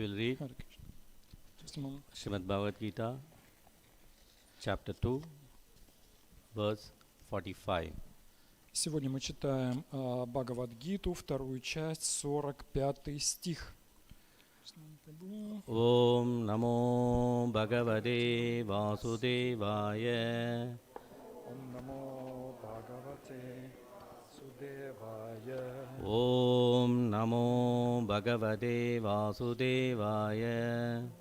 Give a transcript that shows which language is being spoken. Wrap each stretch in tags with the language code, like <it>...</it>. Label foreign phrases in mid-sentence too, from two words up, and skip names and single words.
<en>will read Srimad Bhagavad Gita, chapter 2, verse 45.</en> <ru>Сегодня мы читаем Бхагавад-гиту, вторую часть, 45 стих.</ru> <sa>ॐ नमो भगवते वासुदेवाय. ॐ नमो भगवते वासुदेवाय. ॐ नमो भगवते वासुदेवाय.</sa>